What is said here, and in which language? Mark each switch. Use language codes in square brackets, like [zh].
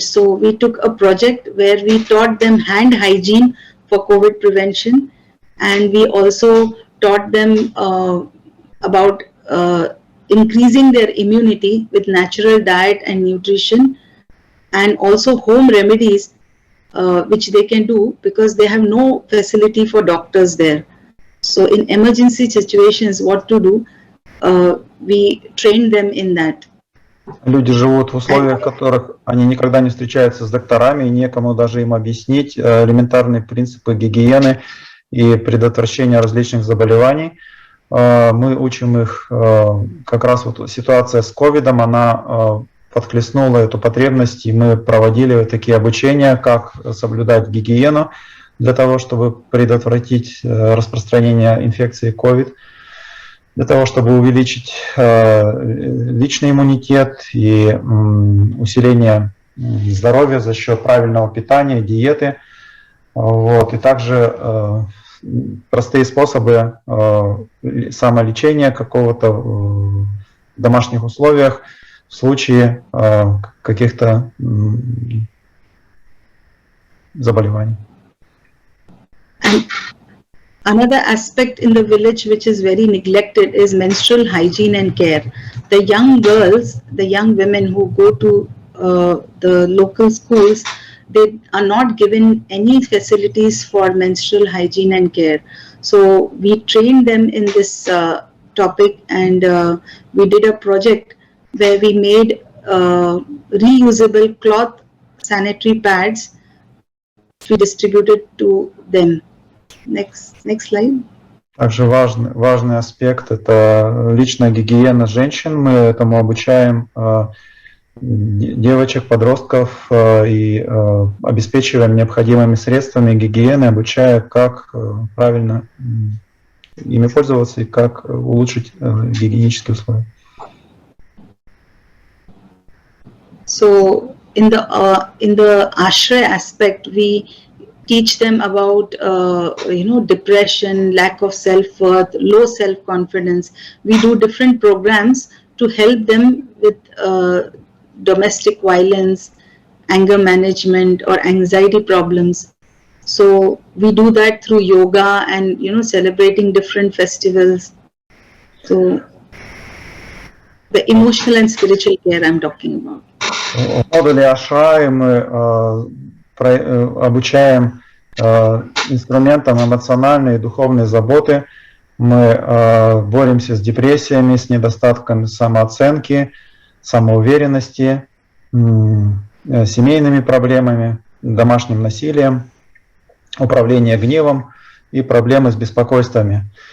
[en] So we took a project where we taught them hand hygiene for COVID prevention, and we also taught them about increasing their immunity with natural diet and nutrition, and also home remedies which they can do because they have no facility for doctors there. So in emergency situations, what to do, we train them in that. [ru] Люди живут в условиях, в которых они никогда не встречаются с докторами, и некому даже им объяснить элементарные принципы гигиены и предотвращения различных заболеваний. Мы учим их, как раз вот ситуация с ковидом, она подхлестнула эту потребность, и мы проводили такие обучения, как соблюдать гигиену для того, чтобы предотвратить распространение инфекции COVID, для того, чтобы увеличить личный иммунитет и усиление здоровья за счет правильного питания, диеты. Вот. И также простые способы самолечения какого-то в домашних условиях в случае каких-то заболеваний. [en] Another aspect in the village which is very neglected is menstrual hygiene and care. The young girls, the young women who go to the local schools, they are not given any facilities for menstrual hygiene and care. So we trained them in this topic, and we did a project where we made reusable cloth sanitary pads which we distributed to them. Next slide. [ru] Также важный аспект – это личная гигиена женщин. Мы этому обучаем девочек, подростков и обеспечиваем необходимыми средствами гигиены, обучая, как правильно ими пользоваться и как улучшить гигиенические условия. [en] So in the ashray aspect, we teach them about depression, lack of self-worth, low self-confidence. We do different programs to help them with domestic violence, anger management, or anxiety problems. So we do that through yoga and celebrating different festivals. So the emotional and spiritual care I'm talking about. [ru] В модуле Ашрай мы обучаем инструментам эмоциональной и духовной заботы. Мы боремся с депрессиями, с недостатком самооценки, самоуверенности, семейными проблемами, домашним насилием, управлением гневом и проблемы с беспокойствами.